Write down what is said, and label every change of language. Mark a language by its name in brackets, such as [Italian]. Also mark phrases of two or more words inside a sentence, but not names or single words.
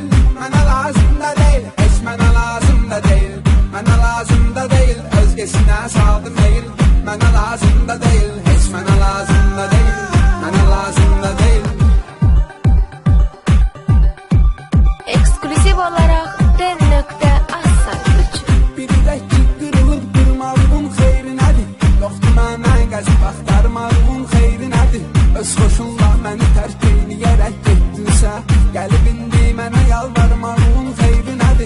[Azerbaijani] Mənə lazım da değil, heç mənə lazım da değil. Mənə lazım da değil, özgesinə saldım el. Mənə lazım da değil, heç mənə lazım da değil. Mənə lazım da değil. [Turkish] Ekskluziv olarak den.az saytıcı. [Azerbaijani] Birdək ki qırılıb qırmalığın xeyri nədir? Yoxdur mənə qəzib axtarmalığın xeyri nədir? Öz xoşunla məni tərk eyləyərək getdinsə, gəlib indi mənə yalvarmalığın xeyri nədir?